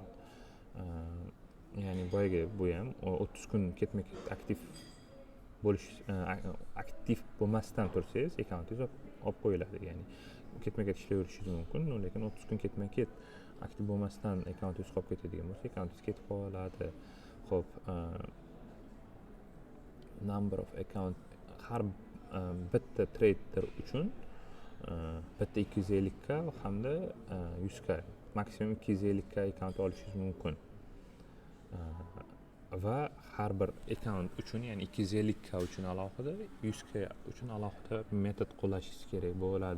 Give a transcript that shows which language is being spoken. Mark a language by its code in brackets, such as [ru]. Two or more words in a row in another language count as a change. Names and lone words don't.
[uz] Ya'ni boyagi bu ham 30 kun ketma-ket aktiv bo'lmasdan tursangiz, accountingiz olib qo'yiladi. Ya'ni ketma-ket ishlayverishingiz mumkin, lekin 30 kun ketma-ket aktiv bo'lmasdan accountingiz qolib ketadigan bo'lsa, accountingiz ketib qoladi. Xo'p, [en] number of account, [uz] har bitta trader uchun bitta 250 k hamda 100 k, maksimum 250 k account olishingiz mumkin. Va har bir account uchun, ya'ni 250 k uchun alohida, 100 k uchun alohida metod qo'llashingiz kerak bo'ladi.